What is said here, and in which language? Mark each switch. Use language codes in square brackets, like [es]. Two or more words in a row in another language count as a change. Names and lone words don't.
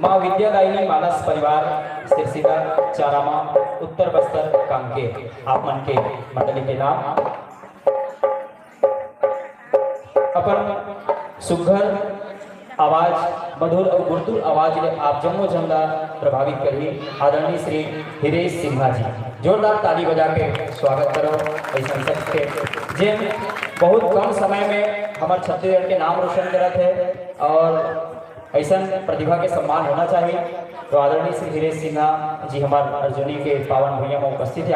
[hne] माँ विद्यादायिनी मानस परिवार सिरसिदा चारामा उत्तर बस्तर कांकेर आप मन के मंडली के नाम अपन सुघर आवाज मधुर और गुरुतुल आवाज ले आप जम्मो जमला प्रभावित करिए। आदरणीय श्री हिरेश सिन्हा जी जोरदार ताली बजा के स्वागत करो। ऐसा सबके जिन बहुत कम समय में हमारे छत्तीसगढ़ के नाम रोशन करत है और ऐसा प्रतिभा के सम्मान होना चाहिए। तो आदरणीय श्री हिरेश सिन्हा जी हमारे अर्जुनी के पावन भूमिया में उपस्थित है।